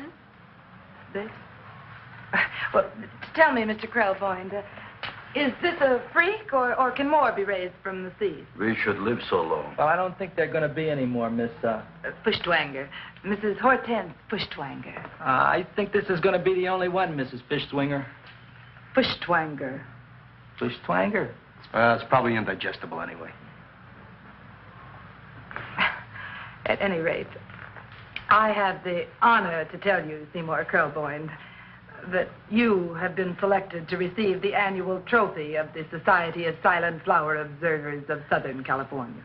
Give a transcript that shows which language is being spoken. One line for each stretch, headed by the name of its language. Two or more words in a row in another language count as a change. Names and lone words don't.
English: This? Well, tell me, Mr. 𝓜𝓵𝓵, is this a freak, or can more be raised from the seas? We should live so long. Well, I don't think there are going to be any more, Miss, Feuchtwanger. Mrs. Hortense Feuchtwanger. I think this is going to be the only one, Mrs. Fishswinger. Feuchtwanger. Fishswanger? It's probably indigestible anyway. At any rate, I have the honor to tell you, Seymour 𝓜𝓵𝓵, that you have been selected to receive the annual trophy of the Society of Silent Flower Observers of Southern California.